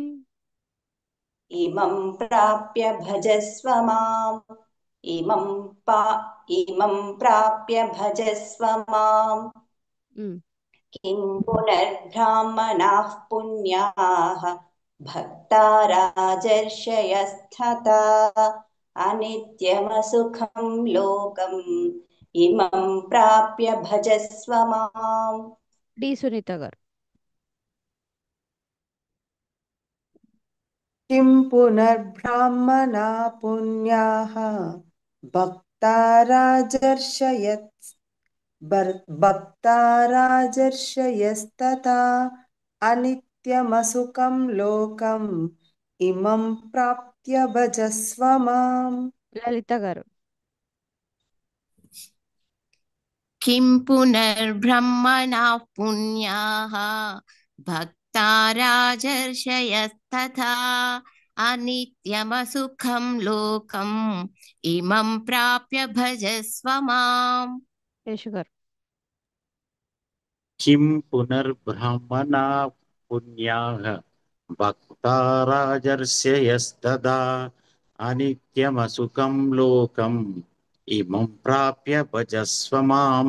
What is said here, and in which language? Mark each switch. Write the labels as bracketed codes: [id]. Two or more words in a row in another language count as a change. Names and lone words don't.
[sa] इमं प्राप्य भजस्व माम् इमं प्राप्य भजस्व माम् किं पुनर्ब्राह्मणाः पुण्याः भक्ता राजर्षयस्तथा अनित्यमसुखं लोकम् इमं प्राप्य भजस्व माम्. [te] డి సునీత గారు. [sa] किं पुनर्ब्राह्मणा पुण्याः भक्ता राजर्षयस्तथा अनित्यमसुखं लोकम् इमं प्राप्य भजस्व माम्. [te] లలిత గారు. [sa] किं पुनर्ब्रह्मणाः पुण्याः भक्ता राजर्षयस्तथा अनित्यमसुखं लोकम् इमं प्राप्य भजस्व माम्. [te] శేషు గారు. [sa] किं पुनर्ब्रह्मणा पुण्याः भक्ता राजर्षयस्तदा अनित्यमसुखं लोकं इमं प्राप्य भजस्व मां.